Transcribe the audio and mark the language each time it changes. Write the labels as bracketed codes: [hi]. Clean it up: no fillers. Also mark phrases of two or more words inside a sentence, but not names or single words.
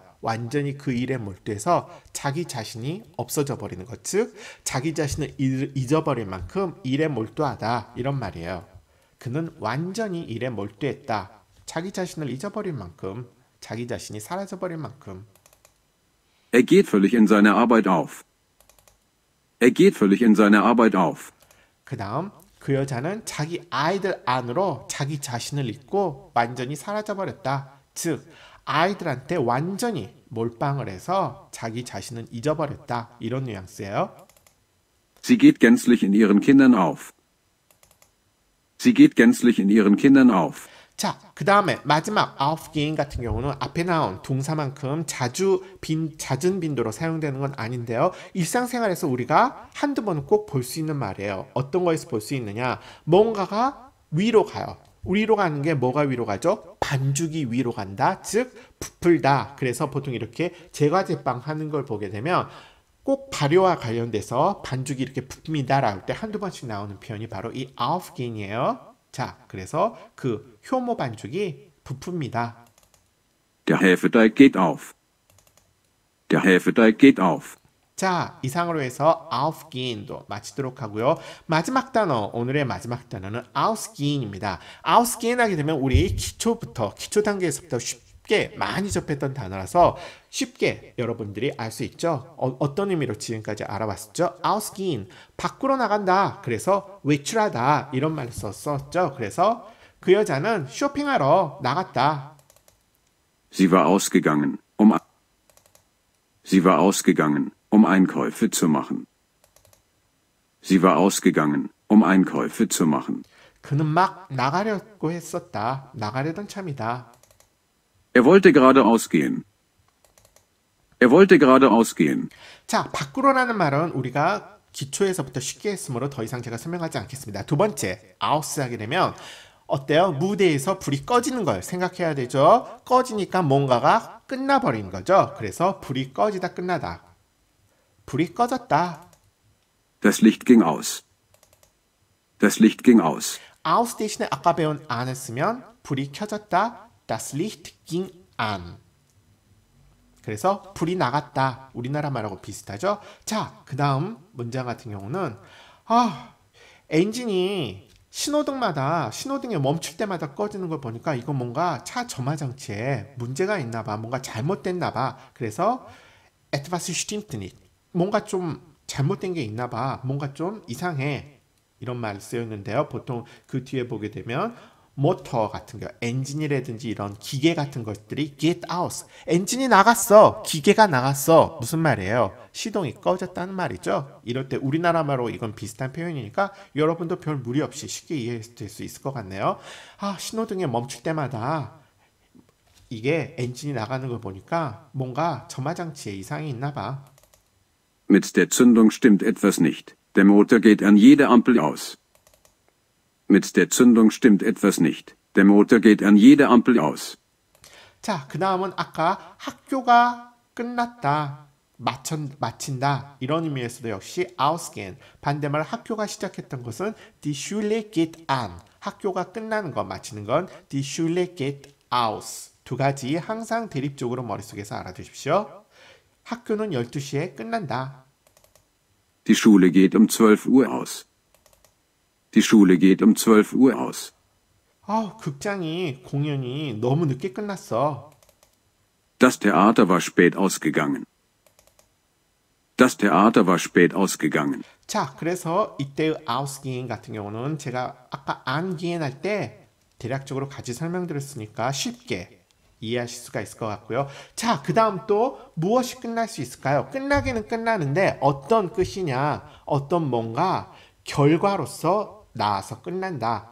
[ko] 완전히 그 일에 몰두해서 자기 자신이 없어져 버리는 것. 즉, 자기 자신을 잊어버릴 만큼 일에 몰두하다. 이런 말이에요. 그는 완전히 일에 몰두했다. 자기 자신을 잊어버릴 만큼, 자기 자신이 사라져버릴 만큼. [de] Er geht völlig in seiner Arbeit auf. Er geht völlig in seiner Arbeit auf. [ko] 그 다음 그 여자는 자기 아이들 안으로 자기 자신을 잊고 완전히 사라져버렸다. 즉 아이들한테 완전히 몰빵을 해서 자기 자신을 잊어버렸다. 이런 뉘앙스예요. [de] Sie geht gänzlich in ihren Kindern auf. Sie geht gänzlich in ihren Kindern auf. [ko] 자, 그 다음에 마지막 aufgehen 같은 경우는 앞에 나온 동사만큼 잦은 빈도로 사용되는 건 아닌데요. 일상생활에서 우리가 한두 번은 꼭 볼 수 있는 말이에요. 어떤 거에서 볼 수 있느냐? 뭔가가 위로 가요. 위로 가는 게 뭐가 위로 가죠? 반죽이 위로 간다. 즉 부풀다. 그래서 보통 이렇게 제과제빵 하는 걸 보게 되면 꼭 발효와 관련돼서 반죽이 이렇게 부풉니다 라고 할 때 한두 번씩 나오는 표현이 바로 이 aufgehen이에요. 자, 그래서 그 효모 반죽이 부풉니다. [de] Der Hefeteig geht auf. Der Hefeteig geht auf. [ko] 자, 이상으로 해서 aufgehen도 마치도록 하고요. 마지막 단어, 오늘의 마지막 단어는 ausgehen입니다. ausgehen 하게 되면 우리 기초 단계에서부터 쉽게 많이 접했던 단어라서 쉽게 여러분들이 알 수 있죠. 어떤 의미로 지금까지 알아봤었죠? ausgehen, 밖으로 나간다. 그래서 외출하다. 이런 말을 썼었죠. 그래서 그 여자는 쇼핑하러 나갔다. [de] Sie war ausgegangen, um Einkäufe zu machen. Sie war ausgegangen, um Einkäufe zu machen. [ko] 그는 막 나가려고 했었다. 나가려던 참이다. [de] Er wollte gerade ausgehen. Er wollte gerade ausgehen. [ko] 자, 밖으로라는 말은 우리가 기초에서부터 쉽게 했으므로 더 이상 제가 설명하지 않겠습니다. 두 번째, aus 하게 되면 어때요? 무대에서 불이 꺼지는 걸 생각해야 되죠. 꺼지니까 뭔가가 끝나버린 거죠. 그래서 불이 꺼지다 끝나다. 불이 꺼졌다. [de] Das Licht ging aus. Das Licht ging aus. [ko] aus 대신에 아까 배운 안을 쓰면 불이 켜졌다. [de] Das Licht ging an. [ko] 그래서 불이 나갔다. 우리나라 말하고 비슷하죠? 자, 그 다음 문장 같은 경우는 엔진이 신호등마다 신호등에 멈출 때마다 꺼지는 걸 보니까 이거 뭔가 차 점화 장치에 문제가 있나 봐. 뭔가 잘못됐나 봐. 그래서 [de] etwas stimmt nicht. [ko] 뭔가 좀 잘못된 게 있나 봐. 뭔가 좀 이상해. 이런 말을 쓰였는데요. 보통 그 뒤에 보게 되면 모터 같은 거, 엔진이라든지 이런 기계 같은 것들이 [en] get out. [ko] 엔진이 나갔어. 기계가 나갔어. 무슨 말이에요? 시동이 꺼졌다는 말이죠. 이럴 때 우리나라 말로 이건 비슷한 표현이니까 여러분도 별 무리 없이 쉽게 이해될 수 있을 것 같네요. 신호등에 멈출 때마다 이게 엔진이 나가는 걸 보니까 뭔가 점화장치에 이상이 있나 봐. [de] Mit der Zündung stimmt etwas nicht. Der Motor geht an jeder Ampel aus. Mit der Zündung stimmt etwas nicht. Der Motor geht an jeder Ampel aus. [ko] 자, 그 다음은 아까 학교가 끝났다, 마친다 이런 의미에서도 역시 ausgehen. 반대말 학교가 시작했던 것은 [de] die Schule geht an. [ko] 학교가 끝나는 거, 마치는 건 [de] die Schule geht aus. [ko] 두 가지 항상 대립적으로 머릿속에서 알아두십시오. 학교는 12시에 끝난다. [de] Die Schule geht um 12 Uhr aus. Die Schule geht um 12 Uhr aus. [ko] 극장이 공연이 너무 늦게 끝났어. [de] Das Theater war spät ausgegangen. Das Theater war spät ausgegangen. [ko] 자, 그래서 이때의 ausgehen 같은 경우는 제가 아까 angehen 할 때 대략적으로 같이 설명드렸으니까 쉽게 이해하실 수가 있을 것 같고요. 자, 그 다음 또 무엇이 끝날 수 있을까요? 끝나기는 끝나는데 어떤 끝이냐, 어떤 뭔가 결과로서 나와서 끝난다.